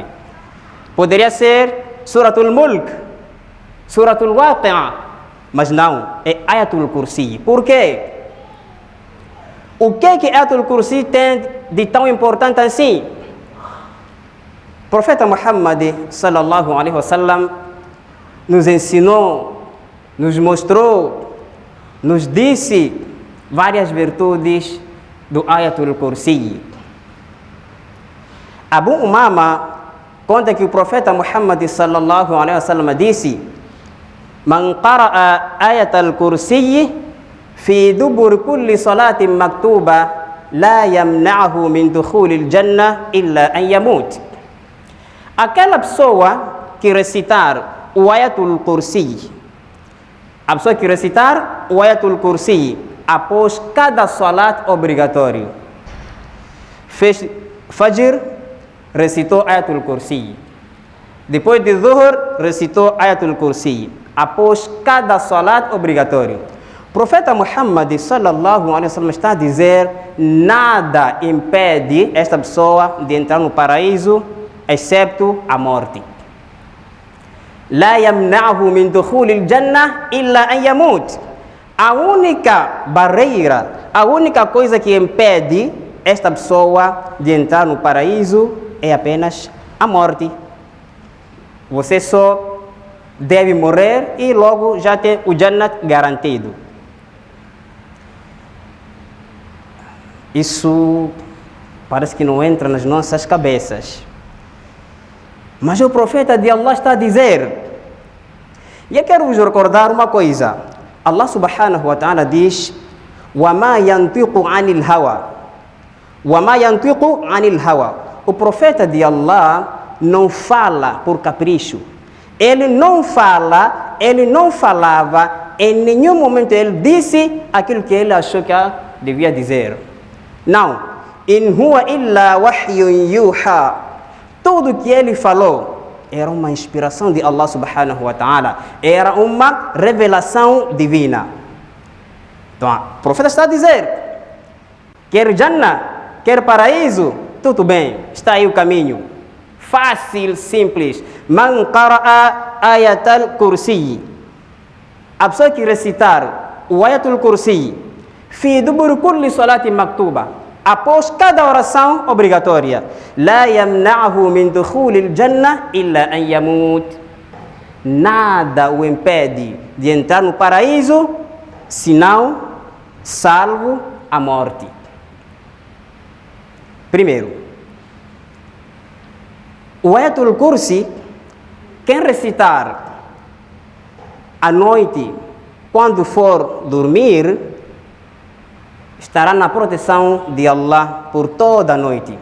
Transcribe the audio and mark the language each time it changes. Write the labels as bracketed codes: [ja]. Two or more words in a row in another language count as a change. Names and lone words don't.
[pt] Poderia ser Suratul Mulk, Suratul Waqi'a, mas não, é Ayatul Kursi. Por quê? O que é que Ayatul Kursi tem de tão importante assim? O profeta Muhammad [ar] صلى الله عليه وسلم [pt] nos ensinou, nos mostrou, nos disse várias virtudes do Ayatul Kursi. Abu Umama conta que o profeta Muhammad [ar] صلى الله عليه وسلم [pt] disse: [ar] "من قرأ آية الكرسي في دبر كل صلاة مكتوبة لا يمنعه من دخول الجنة إلا أن يموت." [pt] Aquela pessoa que recitar o Ayatul Kursi, a pessoa que recitar o Ayatul Kursi após cada salat obrigatório, fez Fajr, recitou Ayatul Kursi. Depois de Zuhur, recitou Ayatul Kursi. Após cada salat obrigatório. O profeta Muhammad [ar] صلى الله عليه وسلم [pt] está a dizer: nada impede esta pessoa de entrar no paraíso, excepto a morte. [ar] لا يمنعه من دخول الجنة إلا أن يموت. [pt] A única barreira, a única coisa que impede esta pessoa de entrar no paraíso é apenas a morte. Você só deve morrer e logo já tem o Jannat garantido. Isso parece que não entra nas nossas cabeças. Mas o profeta de Allah está a dizer. E eu quero vos recordar uma coisa. [ar] الله سبحانه وتعالى diz: وَمَا يَنْطِقُ عَنِ الْهَوَى وَمَا يَنْطِقُ عَنِ الْهَوَى. [pt] O profeta de Allah não fala por capricho. Ele não fala, ele não falava, em nenhum momento ele disse aquilo que ele achou que devia dizer. Não. [ar] إن هو إلا وحي يوحى. [pt] Tudo que ele falou era uma inspiração de Allah [ar] سبحانه وتعالى. [pt] Era uma revelação divina. Então, o profeta está a dizer: quer Jannah, quer paraíso, tudo bem, está aí o caminho. Fácil, simples. [ar] من قرأ آية الكرسي. [pt] A pessoa que recitar o Ayatul Kursi [ar] في دبر كل صلاة مكتوبة, [pt] após cada oração obrigatória, [ar] لا يمنعه من دخول الجنة إلا أن يموت. [pt] Nada o impede de entrar no paraíso, senão salvo a morte. Primeiro, o Ayatul Kursi, quem recitar à noite, quando for dormir, estará na proteção de Allah por toda a noite.